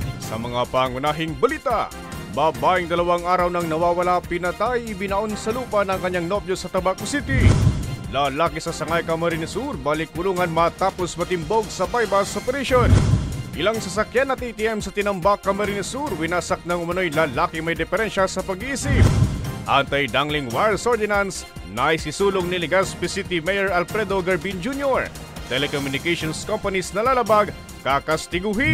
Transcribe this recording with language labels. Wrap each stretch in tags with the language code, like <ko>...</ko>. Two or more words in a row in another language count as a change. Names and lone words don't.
<tl>Sa mga pangunahing balita, babaeng 2 araw nang nawawala, pinatay, ibinaon sa lupa ng kanyang nobyo sa Tabaco City. Lalaki sa Sangay, Camarines Sur, balik kulungan matapos matimbog sa bypass operation. Ilang sasakyan at ATM sa Tinambak, Camarines Sur, winasak ng umano'y lalaki may diferensya sa pag-iisip.</tl> <en>Anti-dangling wires ordinance,</en> <tl>naisisulong ni Legazpi City Mayor Alfredo Garbin Jr.</tl> <en>Telecommunications companies</en> <tl>na lalabag, kakastiguhin.</tl>